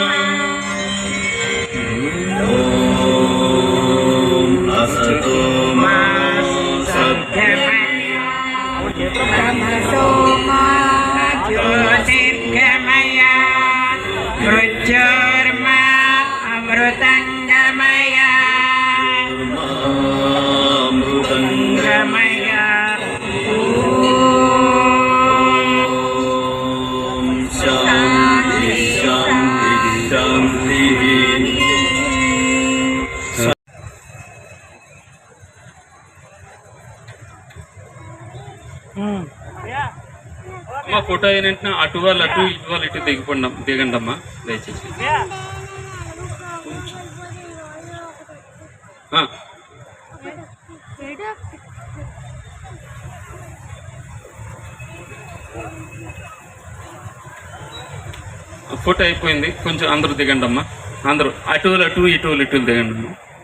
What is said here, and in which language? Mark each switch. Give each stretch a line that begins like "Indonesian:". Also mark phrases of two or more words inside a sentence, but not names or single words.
Sanskrit: असतो मा सद्गमय तमसो मा ज्योतिर्गमय मृत्योर्मा अमृतङ्गमय अमृतङ्गमय शान्ति शान्ति शान्तिः
Telugu: అమ్మ ఫోటో అయినంటే అటు వాళ్ళు అటు ఇటు వాళ్ళు ఇటు దిగండి అమ్మా దయచేసి ఫోటో అయిపోయింది కొంచెం అందరూ దిగండి అమ్మా అందరూ అటు వాళ్ళు అటు ఇటు వాళ్ళు ఇటు దిగండి అమ్మా